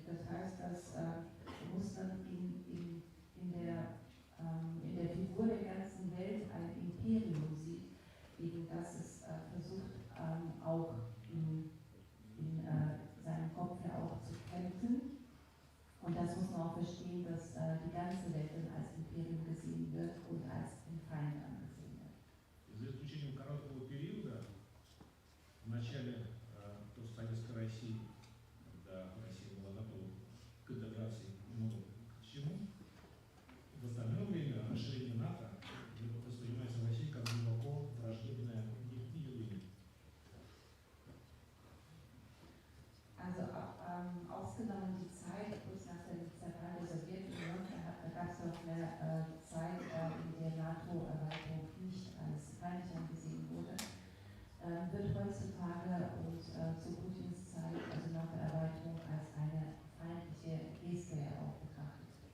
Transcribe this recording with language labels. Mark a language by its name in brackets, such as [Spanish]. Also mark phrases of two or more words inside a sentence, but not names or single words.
[German] Das heißt, dass Russland in der Figur der ganzen Welt ein Imperium sieht, gegen das es versucht auch in seinem Kopf ja auch zu kämpfen. Und das muss man auch verstehen, dass die ganze Welt dann als Imperium gesehen wird und als den Feind angesehen wird. [Russian] За исключением короткого периода, в начале постсоветской России, когда Россия была готова к интеграции много к чему, в остальное время расширение НАТО воспринимается в России как глубоко враждебное явление. [German] Also ausgenommen die Zeit kurz nach der Zerfall der Sowjetunion, da gab es noch eine Zeit, in der NATO-Erweiterung nicht als feindlich angesehen wurde, wird heutzutage und zu Putins Zeit, also nach der Erweiterung, als eine feindliche Geste ja auch betrachtet.